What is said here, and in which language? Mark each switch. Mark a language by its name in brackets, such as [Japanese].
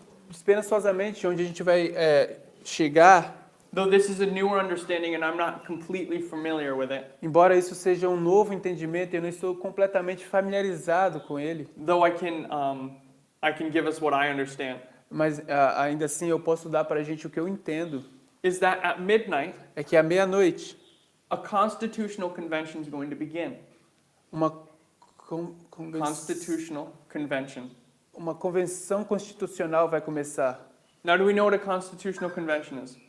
[Portuguese] esperançosamente, onde a gente vai chegar, [English] though this is a newer understanding and I'm not completely familiar with it, [Portuguese] embora isso seja um novo entendimento, eu não estou completamente familiarizado com ele, [English] though I can give us what I understand, [Portuguese] mas ainda assim eu posso dar para a gente o que eu entendo, [English] is that at midnight, [Portuguese] é que à meia-noite, [English] a constitutional convention is going to begin. [Portuguese] uma [English] Constitutional convention. [Portuguese] uma convenção constitucional vai começar. [English] Now, do we know what a constitutional convention is?